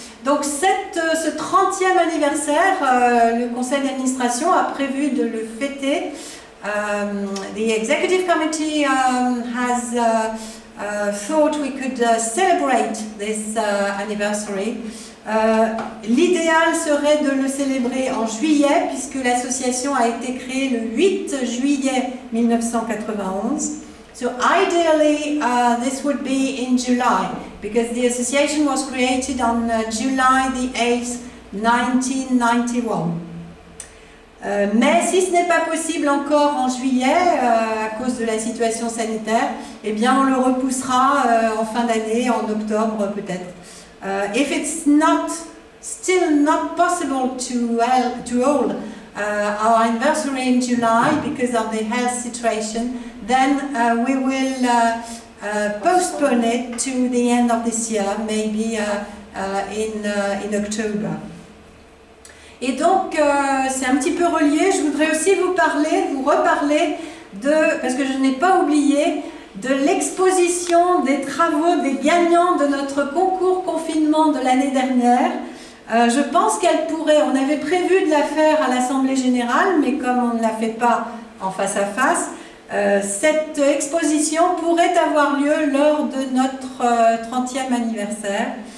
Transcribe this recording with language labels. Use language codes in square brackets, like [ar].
[fr] Donc ce 30e anniversaire, le conseil d'administration a prévu de le fêter. [en] The executive committee has thought we could celebrate this anniversary. [fr] L'idéal serait de le célébrer en juillet puisque l'association a été créée le 8 juillet 1991. [en] So ideally this would be in July because the association was created on July the 8th, 1991. [fr] Mais si ce n'est pas possible encore en juillet à cause de la situation sanitaire, eh bien on le repoussera en fin d'année, en octobre peut-être. [en] If it's still not possible to hold our anniversary in July because of the health situation, then we will postpone it to the end of this year, maybe in October. [fr] Et donc, c'est un petit peu relié, je voudrais aussi vous reparler parce que je n'ai pas oublié, de l'exposition des travaux des gagnants de notre concours confinement de l'année dernière. Je pense qu'elle pourrait, on avait prévu de la faire à l'Assemblée Générale, mais comme on ne la fait pas en face à face, cette exposition pourrait avoir lieu lors de notre 30e anniversaire.